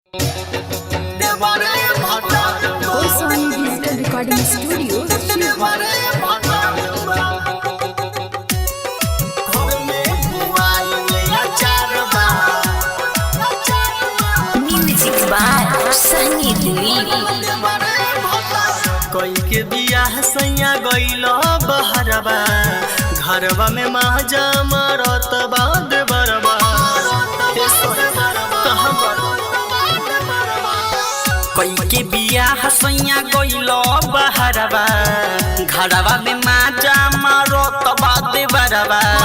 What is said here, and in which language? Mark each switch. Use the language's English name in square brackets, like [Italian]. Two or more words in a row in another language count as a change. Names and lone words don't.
[English] Goiswami Digital Recording Studio, Shivhar. Music by Sunny Deol. [Bhojpuri] कोई के बियाह सैया गइल बहरबा घरवा में महजा मरत बाद बरबा कोई के बियाह सैया गइल बहरबा घरवा में माजा मारत बाद बरबा